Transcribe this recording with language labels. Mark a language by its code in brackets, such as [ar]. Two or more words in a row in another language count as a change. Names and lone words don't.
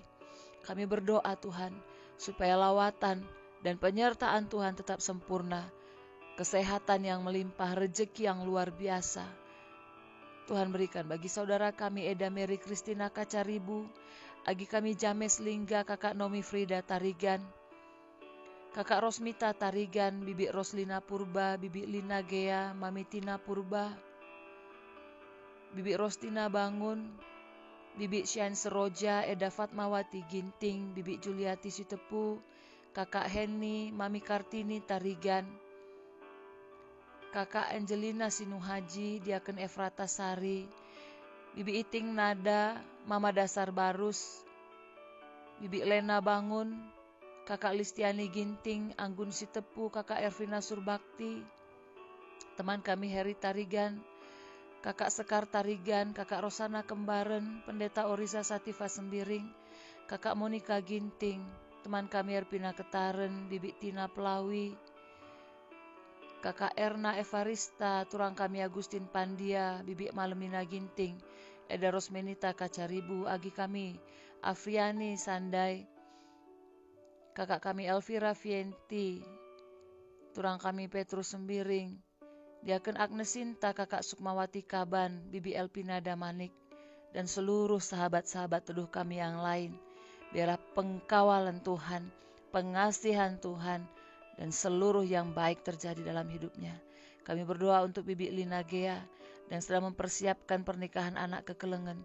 [id] Kami berdoa Tuhan, supaya lawatan dan penyertaan Tuhan tetap sempurna, kesehatan yang melimpah, rezeki yang luar biasa Tuhan berikan bagi saudara kami Eda Mary Kristina Kacaribu, bagi kami James Lingga, Kakak Nomi Frida Tarigan, Kakak Rosmita Tarigan, Bibi Roslina Purba, Bibi Lina Gea, Mami Tina Purba, Bibi Rostina Bangun, Bibi Syan Seroja, Eda Fatmawati Ginting, Bibi Juliati Sitepu, Kakak Heni, Mami Kartini Tarigan, Kakak Angelina Sinuhaji, Diaken Efrata Sari, Bibi Iting Nada, Mama Dasar Barus, Bibi Lena Bangun, Kakak Listiani Ginting, Anggun Sitepu, Kakak Ervina Surbakti, teman kami Heri Tarigan, Kakak Sekar Tarigan, Kakak Rosana Kembaren, Pendeta Orisa Sativa Sembiring, Kakak Monika Ginting, teman kami Erpina Ketaren, Bibi Tina Pelawi, Kakak Erna Evarista, turang kami Agustin Pandia, Bibi Malemina Ginting, Eda Rosmenita Kacaribu, agi kami Afriani Sandai, Kakak kami Elvira Vienti, turang kami Petrus Sembiring, Diaken Agnes Sinta, Kakak Sukmawati Kaban, Bibi Elpina Damanik, dan seluruh sahabat-sahabat teduh kami yang lain. Biarlah pengkawalan Tuhan, pengasihan Tuhan, dan seluruh yang baik terjadi dalam hidupnya. Kami berdoa untuk Bibi Lina Gea dan sedang mempersiapkan pernikahan anak kekelengan.